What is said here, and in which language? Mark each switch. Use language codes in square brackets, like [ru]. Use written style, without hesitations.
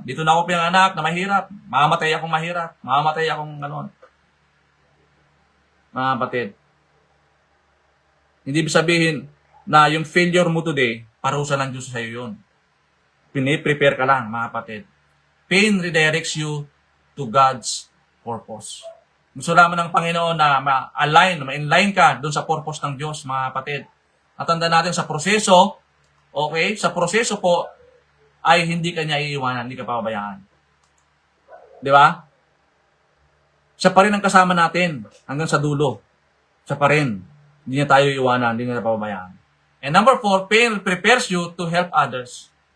[tl] Dito na ako pinanganak na mahirap, mamamatay akong mahirap, mamamatay akong gano'n. Mga kapatid, hindi sabihin na yung failure mo today, parusa ng Diyos sa iyo yun. Piniprepare ka lang, mga kapatid. [en] Pain redirects you to God's purpose. [tl] Gusto naman ng Panginoon na ma-inline ka doon sa purpose ng Diyos, mga kapatid. At tanda natin sa proseso, okay, sa proseso po, ay hindi ka niya iiwanan, hindi ka pababayaan. Di ba? Siya pa rin ang kasama natin hanggang sa dulo. Siya pa rin. Hindi niya tayo iiwanan, hindi niya pababayaan. [en] And number 4, pain prepares you to help others.